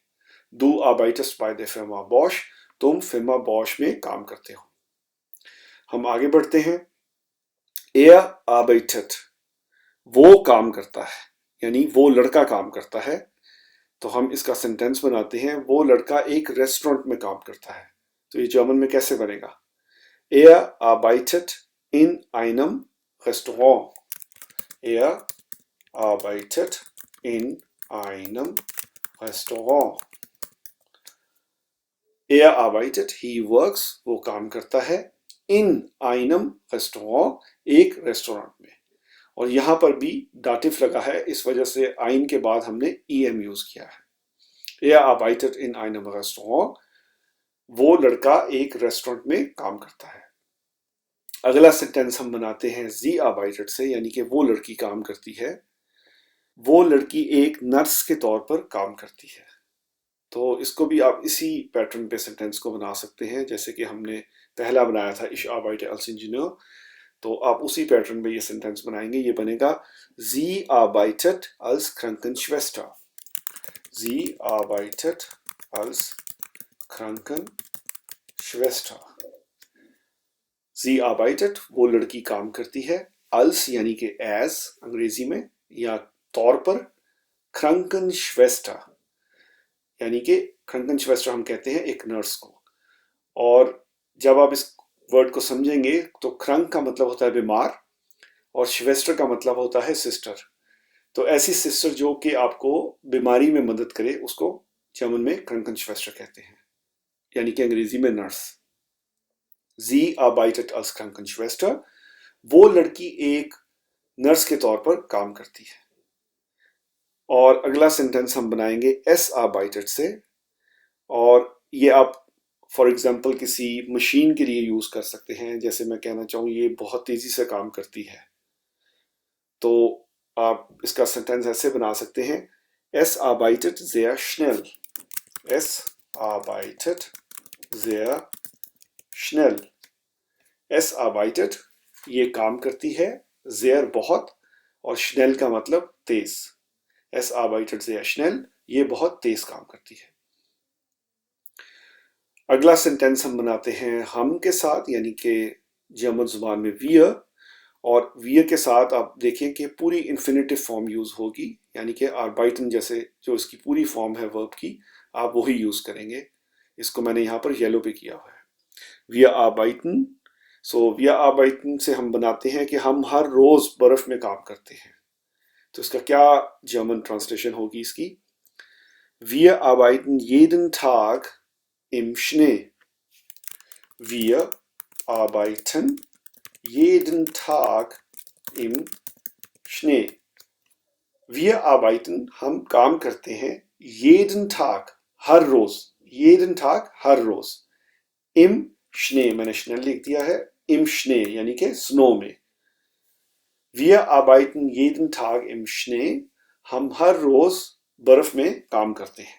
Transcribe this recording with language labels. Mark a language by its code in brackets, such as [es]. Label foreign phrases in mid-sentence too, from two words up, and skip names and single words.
[de] Du arbeitest bei der Firma Bosch, [hi] तुम फिर्मा बॉश में काम करते हो। हम आगे बढ़ते हैं। [de] Er arbeitet, [hi] वो काम करता है, यानी वो लड़का काम करता है। तो हम इसका सेंटेंस बनाते हैं, वो लड़का एक रेस्टोरेंट में काम करता है। तो ये जर्मन में कैसे बनेगा? [de] Er arbeitet in einem Restaurant. Er arbeitet in einem Restaurant. Er arbeitet, [en] he works, [hi] वो काम करता है, [de] in einem Restaurant, [hi] एक रेस्टोरेंट में। और यहां पर भी डाटिव लगा है, इस वजह से आइन के बाद हमने em यूज किया है। [de] Er arbeitet in einem Restaurant, [hi] वो लड़का एक रेस्टोरेंट में काम करता है। अगला सेंटेंस हम बनाते हैं [de] Sie arbeitet [hi] से, यानी कि वो लड़की काम करती है। वो लड़की एक नर्स के तौर पर काम करती है। तो इसको भी आप इसी पैटर्न पे सेंटेंस को बना सकते हैं जैसे कि हमने पहला बनाया था [de] ich arbeite als Ingenieur। [hi] तो आप उसी पैटर्न पे ये सेंटेंस बनाएंगे। ये बनेगा [de] Sie arbeitet als Krankenschwester। Sie arbeitet als Krankenschwester। Sie arbeitet [hi] वो लड़की काम करती है, als यानी कि as अंग्रेजी में या तौर पर, Krankenschwester यानी कि Krankenschwester हम कहते हैं एक नर्स को। और जब आप इस वर्ड को समझेंगे तो क्रंक का मतलब होता है बीमार और श्वेस्टर का मतलब होता है सिस्टर। तो ऐसी सिस्टर जो कि आपको बीमारी में मदद करे उसको जर्मन में क्रंकनश्वेस्टर कहते हैं, यानी कि अंग्रेजी में नर्स। [de] Sie arbeitet als Krankenschwester। [hi] वो लड़की एक नर्स के तौर पर काम करती है। और अगला सेंटेंस हम बनाएंगे [de] es arbeitet [hi] से। और ये आप [en] for example [hi] किसी मशीन के लिए यूज कर सकते हैं। जैसे मैं कहना चाहूँ ये बहुत तेजी से काम करती है, तो आप इसका सेंटेंस ऐसे बना सकते हैं [de] es arbeitet sehr schnell। es arbeitet sehr schnell। es arbeitet [hi] ये काम करती है, sehr बहुत, और schnell का मतलब तेज। [de] es arbeitet sehr schnell [hi] ये बहुत तेज काम करती है। अगला सेंटेंस हम बनाते हैं हम के साथ, यानी कि जर्मन जुबान में wir। और wir के साथ आप देखें कि पूरी [en] infinitive form [hi] यूज होगी, यानी कि arbeiten जैसे जो इसकी पूरी फॉर्म है वर्ब की, आप वही यूज करेंगे। इसको मैंने यहाँ पर येलो पे किया हुआ है। [de] wir arbeiten। [hi] सो [de] wir arbeiten [hi] से हम बनाते हैं कि हम हर रोज बर्फ में काम करते हैं। तो इसका क्या जर्मन ट्रांसलेशन होगी इसकी? [de] wir arbeiten jeden Tag im Schnee। Wir arbeiten jeden Tag im Schnee। Wir arbeiten [hi] हम काम करते हैं, [de] jeden Tag [hi] हर रोज, [de] jeden Tag [hi] हर रोज, [de] im Schnee [hi] मैंने Schnee लिख दिया है, [de] im Schnee [hi] यानी कि स्नो में। [de] Wir arbeiten jeden Tag im Schnee [hi] हम हर रोज बर्फ में काम करते हैं।